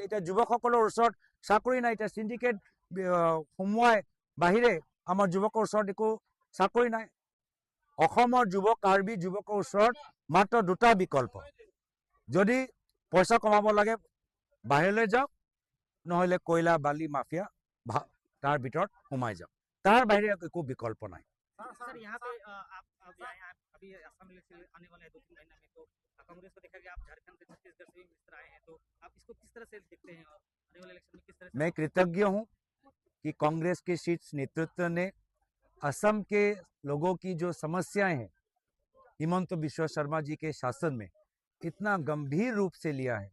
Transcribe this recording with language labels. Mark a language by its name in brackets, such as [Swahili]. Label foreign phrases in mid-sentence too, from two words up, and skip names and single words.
[Assamese] এতিয়া যুৱকসকলৰ ওচৰত চাকৰি নাই, এতিয়া সিন্ডিকেট সোমোৱাই বাহিৰে আমাৰ যুৱকৰ ওচৰত একো চাকৰি নাই। অসমৰ যুৱক, কাৰ্বি যুৱকৰ ওচৰত মাত্ৰ দুটা বিকল্প, যদি পইচা কমাব লাগে বাহিৰলৈ যাওক, নহলে কয়লা বালি মাফিয়া তাৰ ভিতৰত সোমাই যাওক, তাৰ বাহিৰে একো বিকল্প নাই। [Hindi] सर यहाँ पे अभी असम इलेक्शन आने वाले हैं 2-3 महीने में, तो कांग्रेस को देखा गया आप झारखंड से छत्तीसगढ़ से भी मित्र आए हैं, तो आप इसको किस तरह से देखते हैं और आने वाले इलेक्शन में किस तरह से? मैं कृतज्ञ हूँ कि कांग्रेस के शीर्ष नेतृत्व ने असम के लोगों की जो समस्याएं हैं हिमंत बिश्व शर्मा जी के शासन में इतना गंभीर रूप से लिया है।